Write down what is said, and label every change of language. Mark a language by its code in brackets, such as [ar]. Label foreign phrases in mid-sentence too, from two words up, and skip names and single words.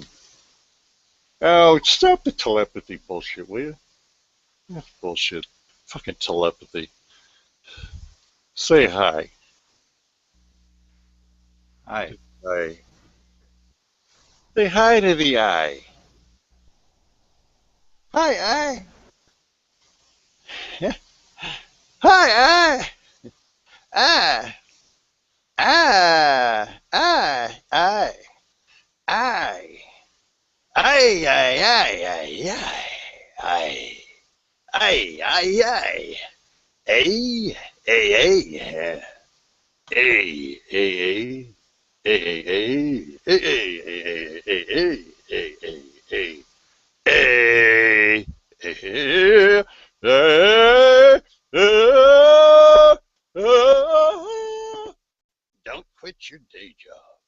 [en] Oh, stop the telepathy bullshit, will you? That's bullshit. Fucking telepathy. Say hi. Hi. Hi. Say hi to the eye. Hi, eye. Hi, eye. Eye. Eye. Eye. Eye. Eye. Aye, aye, aye, aye, aye, aye, aye, aye, ay, ay, ay, ay, ay, ay, ay, don't quit your day job.